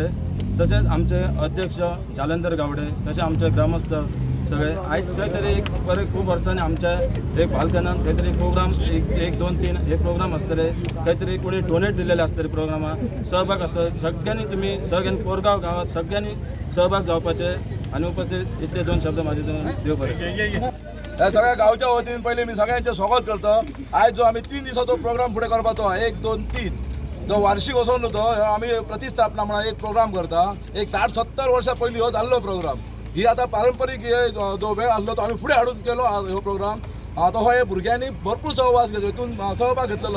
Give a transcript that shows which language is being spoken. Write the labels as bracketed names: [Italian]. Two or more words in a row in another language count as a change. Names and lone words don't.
[Marathi] तसेच आमचे अध्यक्ष जालंधर गावडे, तसे आमचे ग्रामस्थ सगळे आज काहीतरी एक बरे खूप वर्षांनी आमच्या एक भालखानात काहीतरी प्रोग्राम 1, 2, 3 हे प्रोग्राम असतले. काहीतरी कोणी डोनेट दिलेले असतले प्रोग्रामा सहभाग असतो. सगळ्यांनी तुम्ही सगळ्यांनी कोरगाव गावात सगळ्यांनी सहभाग जावपाचे आणि उपस्थित इतले 2 शब्द माझे देव बरे. या सगळ्या गावच्या वतीन पहिले मी सगळ्यांचे स्वागत करतो. [Konkani] आज जो आम्ही 3 दिवसाचो प्रोग्राम फुडें करपाचो 1, 2, 3 जो वार्षिक वचून तो आम्ही प्रतिस्थापना म्हणून एक प्रोग्राम करता. एक 60-70 वर्सां पयलीं हो जाल्लो प्रोग्राम. ही आता पारंपरीक जो वेळ आसलो तो आम्ही पुढे हाडून केलो हो प्रोग्राम. तो हो भुरग्यांनी भरपूर सहभाग घेतलेलो.